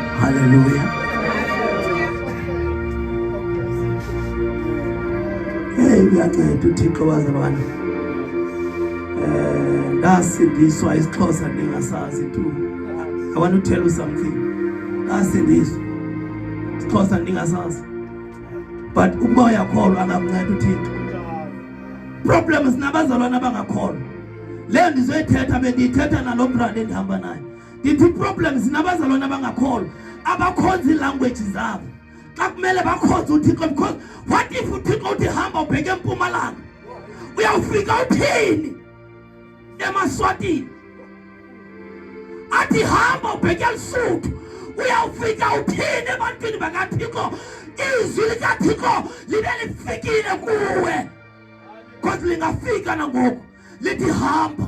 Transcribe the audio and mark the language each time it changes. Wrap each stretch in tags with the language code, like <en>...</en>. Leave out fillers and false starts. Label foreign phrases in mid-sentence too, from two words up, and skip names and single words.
<xh>Hallelujah. Hey, uyanceda uThixo wazalwane. Ndasindiswa isiXhosa ndingasazi tu.</xh> <en>I want to tell you something.</en> <xh>Ndasindiswa isiXhosa ndingasazi. But ukuba uyakholwa angakunceda uThixo. Problems nabazalwane abangakholwa. Le ndizoyithetha bendiyithetha nalo brother endihamba naye. Ndithi problems nabazalwane abangakholwa abakhonza ilanguage zabo. Xa kumele bakhonze uThixo,</xh> <en>because what if</en> <xh>uThixo uthi hamba ubheke eMpumalanga? Uyawufika uthini eMaswatini? Athi hamba ubheke eLesotho, uyawufika uthini ebantwini bakaThixo? Izwi likaThixo libe lifikile kuwe, because lingafika nangoku lithi hamba.</xh>